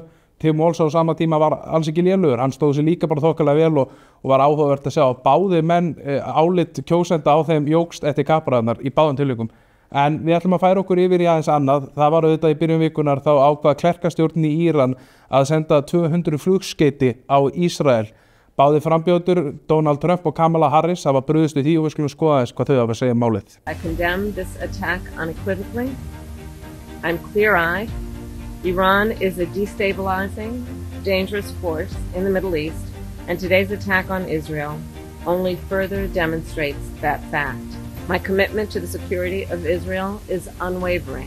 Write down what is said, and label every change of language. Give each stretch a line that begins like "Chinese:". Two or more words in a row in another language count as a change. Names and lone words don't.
Icelandic: Tim Walz á sama tíma var alls ekki lélegur, hann stóð sér líka bara þokkalega vel og var áhugavert að sjá að báðir menn álit kjósenda á þeim jókst eftir kappræðurnar í báðum tilvikum. En við ætlum að færa okkur yfir í aðeins annað. Það var auðvitað í byrjun vikunar þá ákvað klerkastjórnin í Íran að senda 200 flugskeyti á Ísrael Báðir frambjóðendur, Donald Trump og Kamala Harris, hafa brugðist við því og við skulum skoða þess hvað þau hafa að segja málið.
English: I condemn this attack unequivocally. I'm clear-eyed. Iran is a destabilizing, dangerous force in the Middle East, and today's attack on Israel only further demonstrates that fact. My commitment to the security of Israel is unwavering.